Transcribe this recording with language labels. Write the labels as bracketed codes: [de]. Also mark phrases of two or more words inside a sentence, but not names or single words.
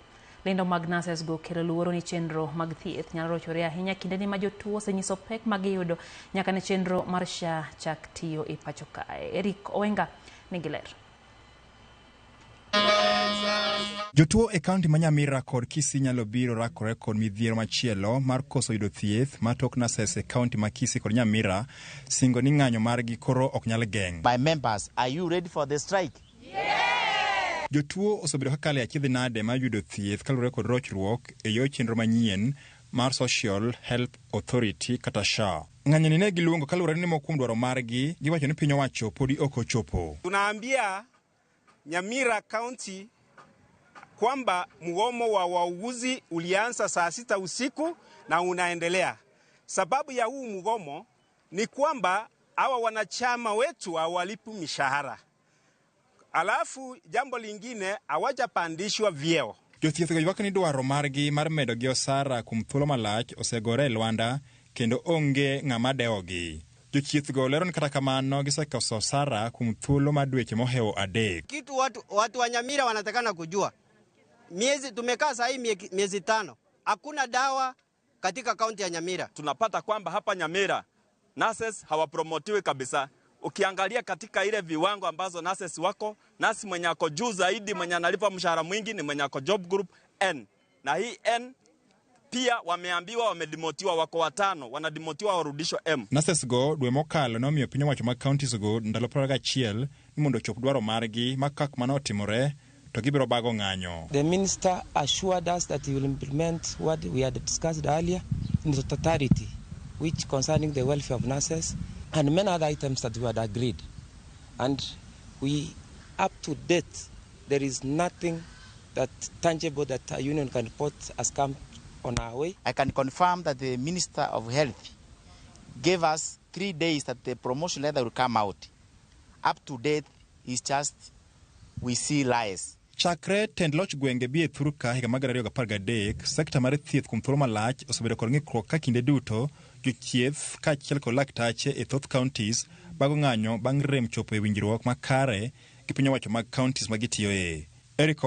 [luo] Lendo mag nases go kelo luoro ni chenro mag thieth nyalo rochore ahinya kinde ni ma jotuo osenyiso pek ma giyudo nyaka ne chenro mar SHA chak tiyo e pacho kae. Eric Owenga nigi ler. Jotuo e kaunti ma Nyamira kod Kisii nyalo biro rakore kod midhiero machielo mar koso yudo thieth ma tok nases e kaunti ma Kisii kod Nyamira singo ni ng'anyo margi koro ok nyal geng'. [en] My members, are you ready for the strike? [luo] Jotuo osebedo kakale achiedhi nade ma yudo thieth kalure kod rochruok e yo chenro manyien mar Social Health Authority kata SHA. Ng'anyo ni ne giluongo kalure ni mokuom dwaro margi giwacho ni piny owacho podi ok ochopo. [sw] Tunaambia Nyamira County kwamba mgomo wa wauguzi ulianza saa 6 usiku na unaendelea. Sababu ya huu mgomo ni kwamba hawa wanachama wetu hawalipi mishahara. Alafu jambo lingine hawajapandishwa vyeo. Jothieth go ywak ni dwaro margi mar medo gi osara kuom thuolo malach osegore e lwanda kendo onge ng'ama dewogi. Jochieth go lero ni kata kamano gisekoso osara kuom thuolo ma dweche mohewo adek. Kitu watu wa Nyamira wanatakana kujua. Tumekaa saa hii miezi 5. Hakuna dawa katika kaunti ya Nyamira. Tunapata kwamba hapa Nyamira nurses hawapromotiwi kabisa. Ukiangalia katika ile viwango ambazo nurses wako, nasi mwenye ako juu zaidi mwenye analipa mshahara mwingi ni mwenye ako [en] job group [sw] N. Na hii N pia wameambiwa wamedimotiwa, wako 5 wanadimotiwa warudishwa M. [luo] Nurses go dwe mokalo nomiyo piny owacho mag counties go ndalo 21 ni mondo chop dwaro margi makak manotimore to gibiro bago ng'anyo. [en] The minister assured us that he will implement what we had discussed earlier in the totality, which concerning the welfare of nurses and many other items that we had agreed. And we, up to date, there is nothing that tangible that a union can report has come on our way. I can confirm that the Minister of Health gave us 3 days that the promotion letter will come out. Up to date is just we see lies. [luo] Chakre tend loch gwenge bi e thuru ka higa mag 2013, sekta mar thieth kuom thuolo malach osebedo kod ng'ikruok ka kinde duto jochieth kaachiel kod laktache e thoth counties bago ng'anyo bang' rem chopo e winjruok makare gi piny owacho mag counties ma gitiyoe.